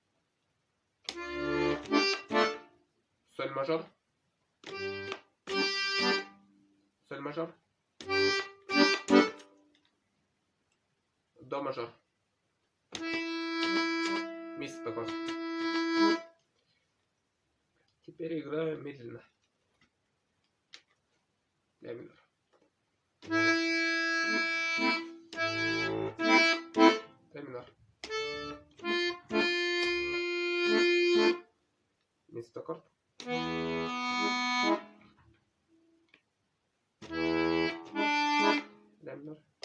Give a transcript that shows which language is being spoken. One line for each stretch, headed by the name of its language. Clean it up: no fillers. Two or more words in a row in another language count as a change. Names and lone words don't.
Russian: Соль мажор. Соль мажор. До мажор. Ми септаккорд. Теперь играю медленно. Ля минор. Ре минор. Ми септаккорд. Ля минор.